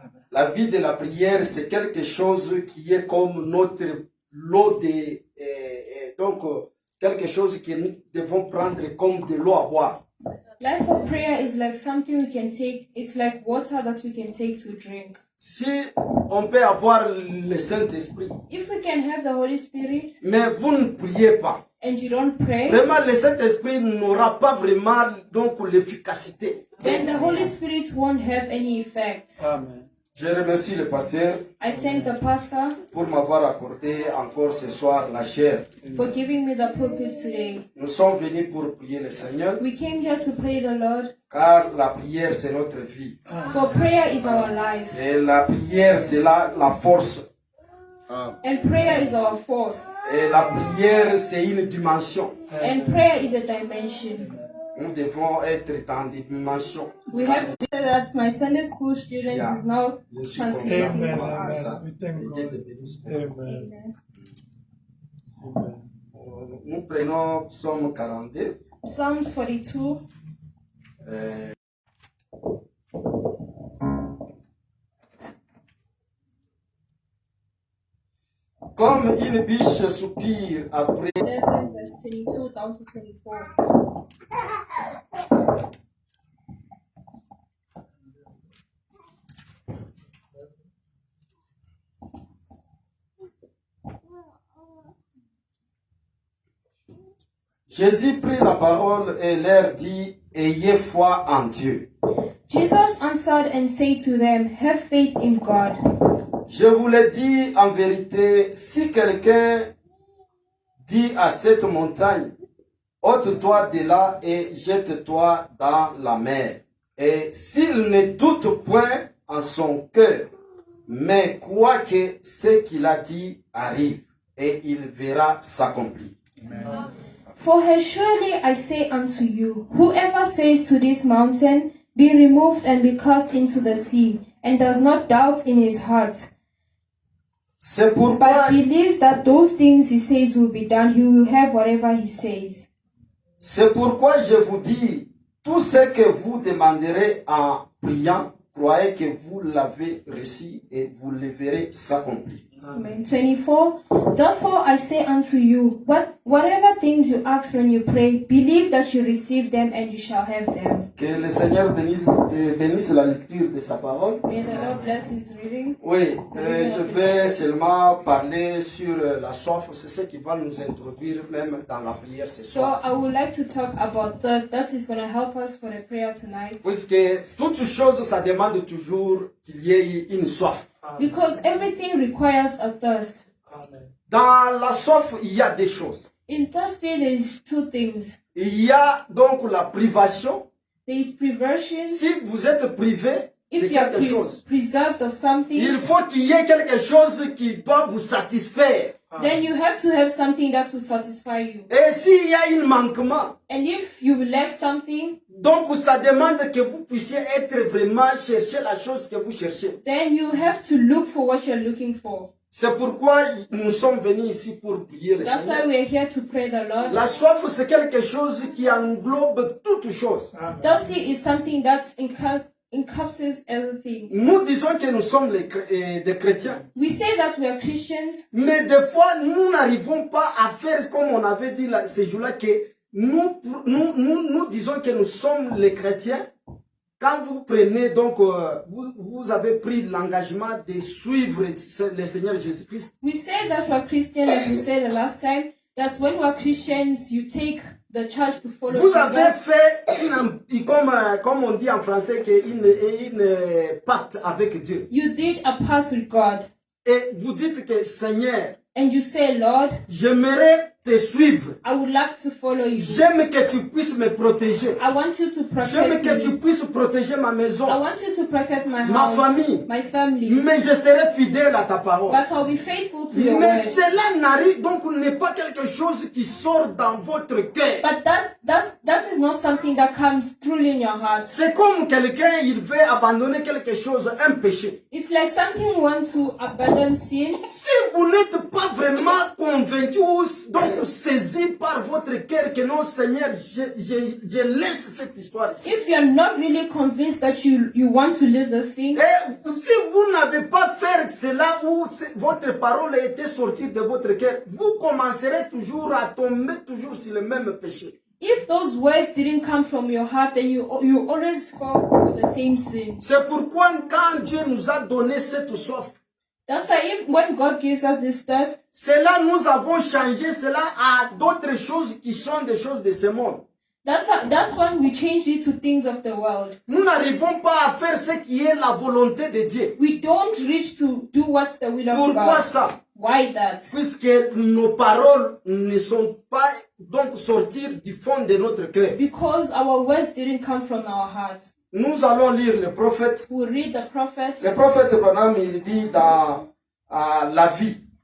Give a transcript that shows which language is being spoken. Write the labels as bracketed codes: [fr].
[fr] La vie de la prière, c'est quelque chose qui est comme notre lot de... donc, quelque chose que nous devons prendre comme de l'eau à boire. [en] Life of prayer is like something we can take. It's like water that we can take to drink. [fr] Si on peut avoir le Saint-Esprit, [en] If we can have the Holy Spirit [fr] mais vous ne priez pas, [en] and you don't pray, [fr] vraiment le Saint-Esprit n'aura pas vraiment donc l'efficacité. [en] then the Holy Spirit won't have any effect. Amen. [fr] Je remercie le pasteur [en] I thank the pastor [fr] pour m'avoir accordé encore ce soir la chair. [en] for giving me the pulpit today. [fr] Nous sommes venus pour prier le Seigneur, [en] We came here to pray the Lord, [fr] car la prière c'est notre vie. [en] for prayer is our life, [fr] Et la prière c'est la force. [en] and prayer is our force, [fr] Et la prière c'est une dimension. [en] and prayer is a dimension. [fr] Nous devons être dans des dimensions. [en] We have to say that my Sunday school students Yeah. is now [fr] Je suis [en] translating Amen. for Amen. us. We thank [fr] Et Dieu te [en] God. [fr] bénisse. Amen. Amen. Amen. Nous prenons Psaume 42. [en] Psalms 42. [fr] euh, Comme une biche soupire après [en] 11 verse 22 down to 24. [fr] Jésus prit la parole et leur dit, ayez foi en Dieu. [en] Jesus answered and said to them, have faith in God. [fr] Je vous le dis en vérité, si quelqu'un dit à cette montagne, ôte-toi de là et jette-toi dans la mer. Et s'il ne doute point en son cœur, mais croit que ce qu'il a dit arrive, et il verra s'accomplir. [en] For surely I say unto you, whoever says to this mountain, be removed and be cast into the sea, and does not doubt in his heart, [fr] C'est pourquoi, [en] but believes that those things he says will be done, he will have whatever he says. [fr] c'est pourquoi je vous dis, tout ce que vous demanderez en priant, croyez que vous l'avez reçu et vous le verrez s'accomplir. Amen. 24. [en] Therefore I say unto you, whatever things you ask when you pray, believe that you receive them and you shall have them. [fr] Que le Seigneur bénisse la lecture de sa parole. [en] May the Lord bless his reading. [fr] Oui, je vais seulement parler sur la soif, c'est ce qui va nous introduire même dans la prière ce [en] So [fr] soir. [en] I would like to talk about thirst. That is going to help us for the prayer tonight. [fr] Puisque toute chose, ça demande toujours qu'il y ait une soif. [en] Because everything requires a thirst. Amen. [fr] Dans la soif, il y a des choses. [en] In thirsty, there is two things. [fr] Il y a donc la privation. [en] There is perversion. [fr] Si vous êtes privé de [en] If you are [fr] quelque chose, [en] preserved of something, [fr] il faut qu'il y ait quelque chose qui doit vous satisfaire. [en] then you have to have something that will satisfy you. [fr] Et s'il y a un manquement, [en] And if you lack something, [fr] donc ça demande que vous puissiez être vraiment chercher la chose que vous cherchez. [en] then you have to look for what you're looking for. [fr] C'est pourquoi nous sommes venus ici pour prier le [en] That's why [fr] Seigneur. [en] we are here to pray the Lord. [fr] La soif, c'est quelque chose qui englobe toutes choses. [en] Thirsty is something that encompasses everything. [fr] Nous disons que nous sommes des chrétiens. [en] We say that we are Christians, [fr] Mais des fois, nous n'arrivons pas à faire comme on avait dit là, ces jours-là, que nous disons que nous sommes les chrétiens. Quand vous prenez, donc, vous avez pris l'engagement de suivre le Seigneur Jésus-Christ. [en] we say that we are Christians, as we said the last time, that when we are Christians, you take the charge to follow [fr] Vous avez [en] Jesus. [fr] fait, comme on dit en français, une pacte avec Dieu. [en] You did a path with God. [fr] Et vous dites que, Seigneur, [en] And you say, Lord, [fr] j'aimerais te suivre. [en] I would like to follow you. [fr] J'aime que tu puisses me protéger. [en] I want you to [fr] J'aime [en] protect [fr] que tu [en] me. [fr] puisses protéger ma maison, [en] I want you to protect my [fr] ma [en] house, [fr] famille. [en] my family. [fr] Mais je serai fidèle à ta parole. [en] But I'll be faithful to your [fr] Mais [en] word. [fr] cela n'arrive donc n'est pas quelque chose qui sort dans votre cœur. [en] But that is not something that comes truly in your heart. [fr] C'est comme quelqu'un, il veut abandonner quelque chose, un péché. [en] It's like something you want to abandon sin. [fr] Si vous n'êtes pas vraiment convaincu ou donc saisi par votre cœur que non, Seigneur, je laisse cette histoire ici. [en] If you're not really convinced that you want to live this thing, [fr] Et si vous n'avez pas fait cela où votre parole a été sortie de votre cœur, vous commencerez toujours à tomber toujours sur le même péché. [en] If those words didn't come from your heart, then you always fall for the same sin. [fr] C'est pourquoi quand Dieu nous a donné cette soif, [en] That's why when God gives us this thirst, [fr] cela nous avons changé cela à d'autres choses qui sont des choses de ce monde. [en] that's when we changed it to things of the world. [fr] Nous n'arrivons pas à faire ce qui est la volonté de Dieu. [en] We don't reach to do what's the will of [fr] Pourquoi [en] God. [fr] ça? [en] Why that? [fr] Puisque nos paroles ne sont pas donc sortir du fond de notre cœur. [en] Because our words didn't come from our hearts. [fr] Nous allons lire le prophète. [en] We read the prophets. [fr] Le prophète Branham, il dit dans la vie